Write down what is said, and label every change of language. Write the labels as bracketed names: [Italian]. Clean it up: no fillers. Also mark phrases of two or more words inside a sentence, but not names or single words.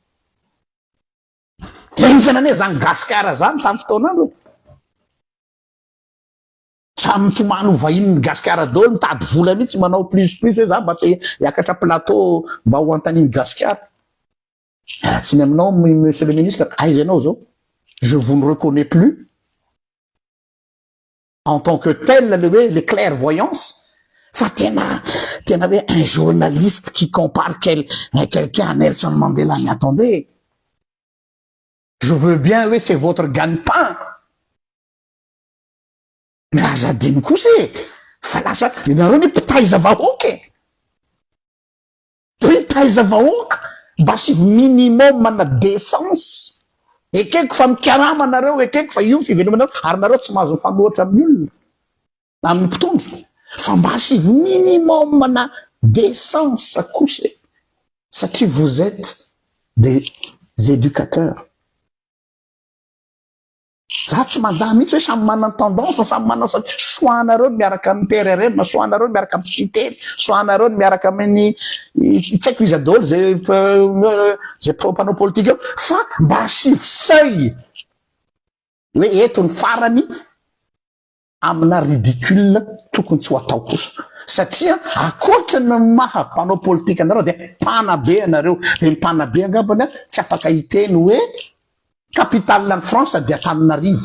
[Malagasy] Enzana ane zany Gasikara zany tamin'ny fotoanandro. Samy mitomany vahiny Gasikara daholo mitady vola mihitsy manao plus hoe za mba te hiakatra plateau mba ho antaniny Gasikara. Tsy ny aminao [French] monsieur le ministre, [Malagasy] aiza ianao zao? [French] Je vous ne reconnais plus en tant que tel les clairvoyances. [Malagasy] Fa tena hoe [French] un journaliste qui compare quelqu'un à Nelson Mandela, mais attendez. Je veux bien, oui, c'est votre gagne-pain. [Malagasy] Mais azadiny kosa fa lasa ianareo ny mpitaiza vahoaka mpitaiza vahoaka mba sy minimum na décence ekeko fa mikarama anareo ekeko fa io ny fivelomanareo ary nareo tsy mahazo mifanohatra amin'ny olona amin'ny mpitondra fa mba sy minimum na décence kosa satria [French] vous êtes des éducateurs. [Malagasy] Za tsy mandà mihitsy hoe samy manana tendance samy manana soanareo miaraka amin'ny PRRM na soanareo miaraka amin'ny cité soanareo miaraka amin'ny tsy haiko izy daholo zay mpanao politika fa mba sivy seuil hoe eto ny farany amina ridicule tokony tsy ho atao kosa satria akoatra ny maha mpanao politika anareo dia mpanabe anareo dia mpanabe angambany tsy afaka hiteny hoe [French] capitale en France [Malagasy] dia Antananarivo.